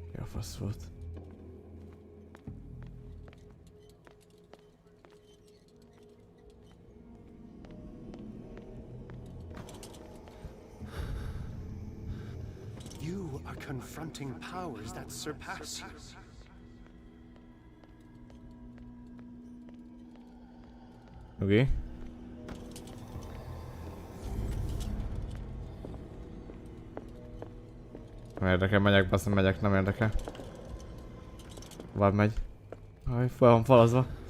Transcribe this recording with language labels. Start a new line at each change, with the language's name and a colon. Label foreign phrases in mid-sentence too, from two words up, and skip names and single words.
Hungarian: fasz volt?
English: You are confronting powers that surpass you.
Hungarian: Oké. Nem érdekel, megyek, basz, nem megyek, nem érdekel. Tovább megy. Aj, fel van falazva.